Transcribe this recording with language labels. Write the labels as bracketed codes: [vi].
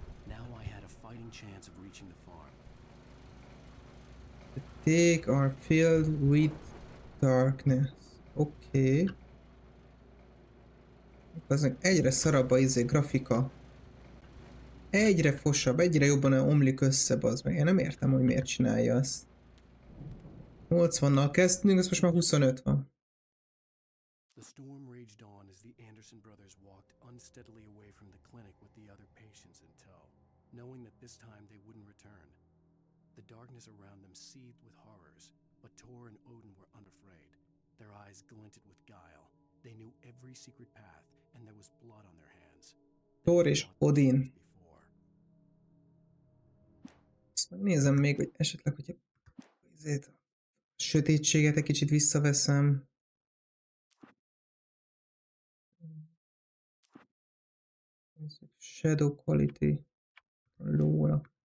[en] Now I had a fighting chance of reaching the farm. Take are filled with darkness. [hu] Oké. Okay. Az egyre szarabb a grafika. Egyre fosabb, egyre jobban omlik össze, bazd meg. Én nem értem, hogy miért csinálja azt. 80-nal kezdtünk, az most már 25 van. [en] The storm raged on as the Anderson brothers walked unsteadily away from the clinic with the other patients in tow, knowing that this time they wouldn't return. The darkness around them seethed with horrors, but Tor and Odin were unafraid. Their eyes glinted with guile. They knew every secret path, and there was blood on their hands. [hu] Thor és Odin. Azt megnézem még, hogy esetleg, hogyha a sötétséget egy kicsit visszaveszem. Shadow quality. Low-ra.